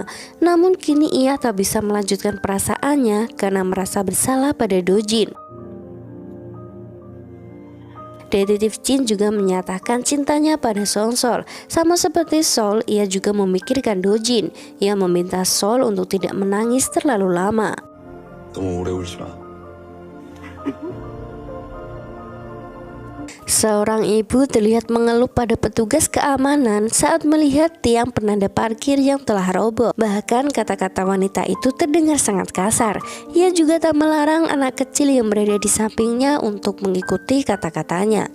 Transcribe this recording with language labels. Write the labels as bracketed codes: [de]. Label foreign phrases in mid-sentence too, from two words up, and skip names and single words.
[id] Namun kini ia tak bisa melanjutkan perasaannya karena merasa bersalah pada Dojin. Detektif Jin juga menyatakan cintanya pada Sol. Sama seperti Sol, ia juga memikirkan Dojin. Ia meminta Sol untuk tidak menangis terlalu lama. [ko] 너무 오래 울지 마. [id] Seorang ibu terlihat mengeluh pada petugas keamanan saat melihat tiang penanda parkir yang telah roboh. Bahkan kata-kata wanita itu terdengar sangat kasar. Ia juga tak melarang anak kecil yang berada di sampingnya untuk mengikuti kata-katanya.